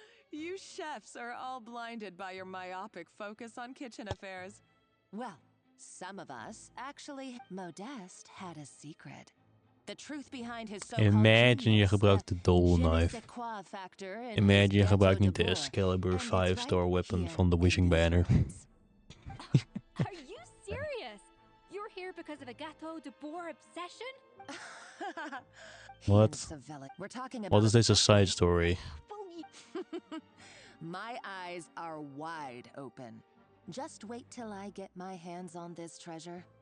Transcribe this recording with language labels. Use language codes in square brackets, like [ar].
[en] You chefs are all blinded by your myopic focus on kitchen affairs. Well, some of us actually. Modeste had a secret. The truth behind his so-called [nl] Imagine je gebruikt de Dull Knife. Imagine je gebruikt niet de Excalibur 5-star weapon van the Wishing Banner. [en] Are you serious? You're here because of a Gâteau de Bois obsession? What? What is this a side story? My eyes are wide open. Just wait till I get my hands on this treasure.